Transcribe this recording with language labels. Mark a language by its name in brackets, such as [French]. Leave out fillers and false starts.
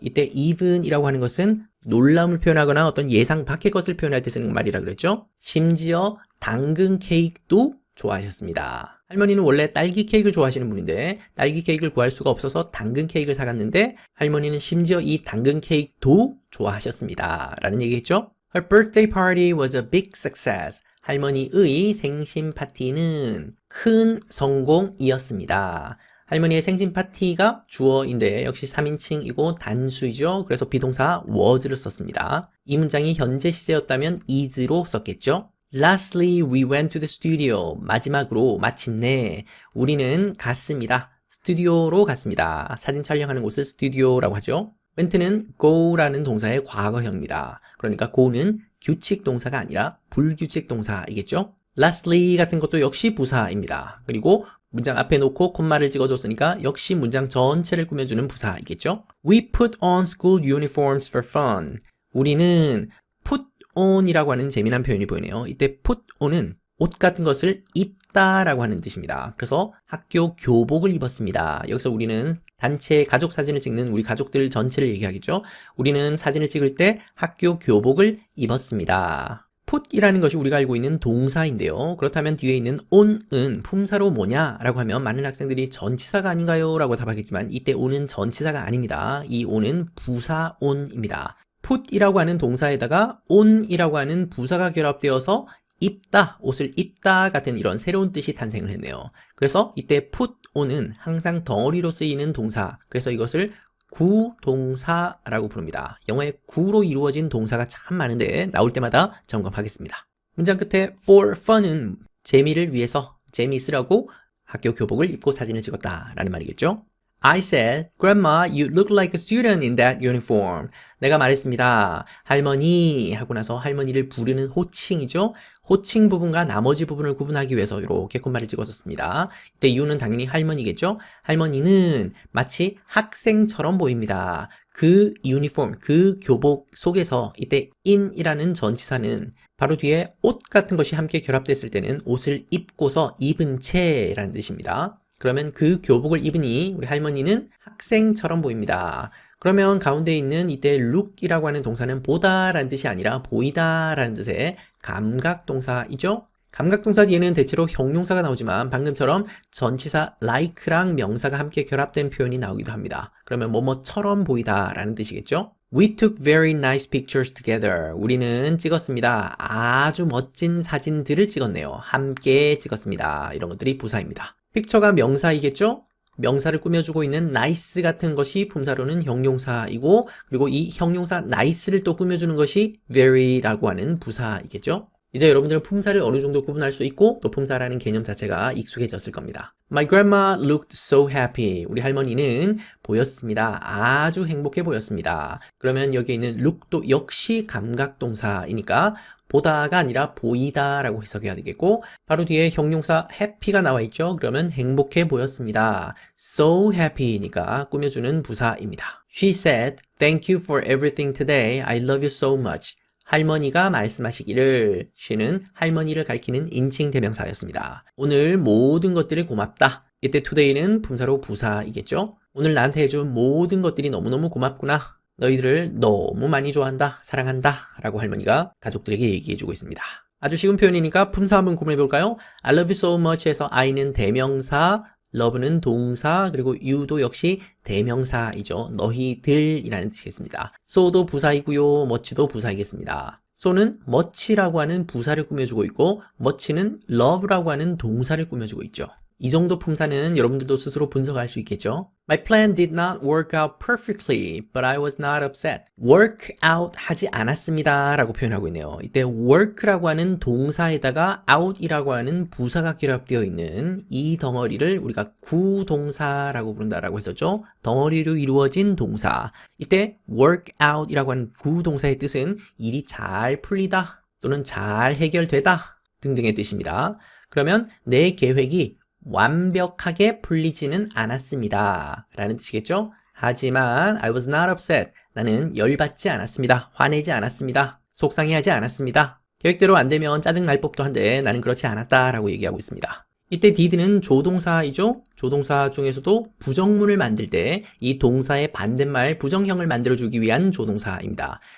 [Korean] 이때 even이라고 하는 것은 놀라움을 표현하거나 어떤 예상 밖의 것을 표현할 때 쓰는 말이라 그랬죠? 심지어 당근 케이크도 좋아하셨습니다. 할머니는 원래 딸기 케이크를 좋아하시는 분인데 딸기 케이크를 구할 수가 없어서 당근 케이크를 사갔는데 할머니는 심지어 이 당근 케이크도 좋아하셨습니다. 라는 얘기겠죠? [English] Her birthday party was a big success. [Korean] 할머니의 생신 파티는 큰 성공이었습니다. 할머니의 생신 파티가 주어인데 역시 3인칭이고 단수이죠. 그래서 비동사 was를 썼습니다. 이 문장이 현재 시제였다면 is로 썼겠죠. [English] Lastly, we went to the studio. [Korean] 마지막으로 마침내 우리는 갔습니다. 스튜디오로 갔습니다. 사진 촬영하는 곳을 스튜디오라고 하죠. went는 go라는 동사의 과거형입니다. 그러니까 go는 규칙 동사가 아니라 불규칙 동사이겠죠. Lastly 같은 것도 역시 부사입니다. 그리고 문장 앞에 놓고 콤마를 찍어줬으니까 역시 문장 전체를 꾸며주는 부사이겠죠. [English] We put on school uniforms for fun. [Korean] 우리는 put on이라고 하는 재미난 표현이 보이네요. 이때 put on은 옷 같은 것을 입다라고 하는 뜻입니다. 그래서 학교 교복을 입었습니다. 여기서 우리는 단체 가족 사진을 찍는 우리 가족들 전체를 얘기하겠죠. 우리는 사진을 찍을 때 학교 교복을 입었습니다. put이라는 것이 우리가 알고 있는 동사인데요. 그렇다면 뒤에 있는 on은 품사로 뭐냐라고 하면 많은 학생들이 전치사가 아닌가요? 라고 답하겠지만 이때 on은 전치사가 아닙니다. 이 on은 부사 on입니다. put이라고 하는 동사에다가 on이라고 하는 부사가 결합되어서 입다, 옷을 입다 같은 이런 새로운 뜻이 탄생을 했네요. 그래서 이때 put on은 항상 덩어리로 쓰이는 동사, 그래서 이것을 구동사라고 부릅니다. 영어에 구로 이루어진 동사가 참 많은데 나올 때마다 점검하겠습니다. 문장 끝에 for fun은 재미를 위해서, 재미있으라고 학교 교복을 입고 사진을 찍었다 라는 말이겠죠. [English] I said, Grandma, you look like a student in that uniform. [Korean] 내가 말했습니다. 할머니 하고 나서 할머니를 부르는 호칭이죠. 호칭 부분과 나머지 부분을 구분하기 위해서 이렇게 콤마를 찍었었습니다. 이때 you는 당연히 할머니겠죠. 할머니는 마치 학생처럼 보입니다. 그 유니폼, 그 교복 속에서 이때 in이라는 전치사는 바로 뒤에 옷 같은 것이 함께 결합됐을 때는 옷을 입고서 입은 채라는 뜻입니다. 그러면 그 교복을 입으니 우리 할머니는 학생처럼 보입니다. 그러면 가운데 있는 이때 look이라고 하는 동사는 보다라는 뜻이 아니라 보이다라는 뜻의 감각동사이죠. 감각동사 뒤에는 대체로 형용사가 나오지만 방금처럼 전치사 like랑 명사가 함께 결합된 표현이 나오기도 합니다. 그러면 뭐뭐처럼 보이다라는 뜻이겠죠. [English] We took very nice pictures together. [Korean] 우리는 찍었습니다. 아주 멋진 사진들을 찍었네요. 함께 찍었습니다. 이런 것들이 부사입니다. 픽처가 명사이겠죠? 명사를 꾸며주고 있는 nice 같은 것이 품사로는 형용사이고 그리고 이 형용사 nice를 또 꾸며주는 것이 very라고 하는 부사이겠죠? 이제 여러분들은 품사를 어느 정도 구분할 수 있고 또 품사라는 개념 자체가 익숙해졌을 겁니다. [English] My grandma looked so happy. [Korean] 우리 할머니는 보였습니다. 아주 행복해 보였습니다. 그러면 여기에 있는 look도 역시 감각동사이니까 보다가 아니라 보이다라고 해석해야 되겠고 바로 뒤에 형용사 happy가 나와 있죠. 그러면 행복해 보였습니다. [English] So happy [Korean] 니까 꾸며주는 부사입니다. [English] She said, Thank you for everything today. I love you so much. [Korean] 할머니가 말씀하시기를 she는 할머니를 가리키는 인칭 대명사였습니다. 오늘 모든 것들을 고맙다. 이때 today는 품사로 부사이겠죠. 오늘 나한테 해준 모든 것들이 너무너무 고맙구나. 너희들을 너무 많이 좋아한다, 사랑한다 라고 할머니가 가족들에게 얘기해주고 있습니다. 아주 쉬운 표현이니까 품사 한번 구분해볼까요? [English] I love you so much [Korean] 해서 I는 대명사, love는 동사, 그리고 you도 역시 대명사이죠. 너희들이라는 뜻이겠습니다. so도 부사이고요, much도 부사이겠습니다. so는 much라고 하는 부사를 꾸며주고 있고 much는 love라고 하는 동사를 꾸며주고 있죠. 이 정도 품사는 여러분들도 스스로 분석할 수 있겠죠. [English] My plan did not work out perfectly, but I was not upset. [Korean] work out 하지 않았습니다 라고 표현하고 있네요. 이때 work라고 하는 동사에다가 out이라고 하는 부사가 결합되어 있는 이 덩어리를 우리가 구동사라고 부른다라고 했었죠. 덩어리로 이루어진 동사. 이때 work out이라고 하는 구동사의 뜻은 일이 잘 풀리다 또는 잘 해결되다 등등의 뜻입니다. 그러면 내 계획이 완벽하게 풀리지는 않았습니다. 라는 뜻이겠죠? 하지만 [English] I was not upset. [Korean] 나는 열받지 않았습니다. 화내지 않았습니다. 속상해하지 않았습니다. 계획대로 안 되면 짜증 날 법도 한데 나는 그렇지 않았다라고 얘기하고 있습니다. 이때 did는 조동사이죠? 조동사 중에서도 부정문을 만들 때 이 동사의 반대말 부정형을 만들어주기 위한 조동사입니다.